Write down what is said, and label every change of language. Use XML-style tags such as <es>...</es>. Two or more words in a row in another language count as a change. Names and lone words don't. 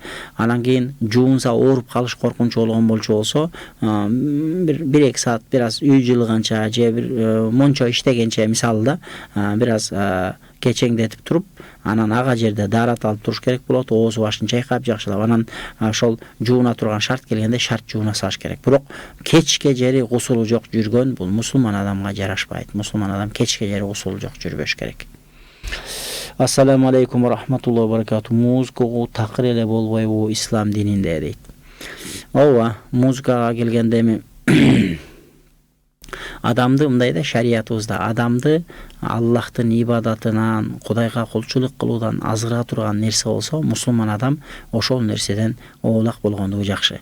<ky>Анан кийин жуунса ооруп калыш коркунучу болгон болчу болсо, бир 1-2 саат бир аз үй жылыганча же бир мончо иштегенче мисалы да бир аз кечеңдетип туруп, анан ага жерде дарат алып туруш керек болот. Ооз башын чайкап жакшылап, анан ошол жууна турган шарт келгенде шарт жууна салыш керек. Бирок кечке жери гусулу жок жүргөн бул мусулман адамга жарашпайт. Мусулман адам кечке жери гусулу жок жүрбөш керек.</ky> <ar>السلام عليكم ورحمة الله وبركاته.</ar> <ky>Музыкага такыр эле болбойбу ислам дининде дейт. Ооба, музыкага келгенде эми адамды мындай да, шариятыбызда адамды Аллахтын ибадатынан, Кудайга кулчулук кылуудан азыра турган нерсе болсо, мусулман адам ошол нерседен оолак болгондугу жакшы.</ky>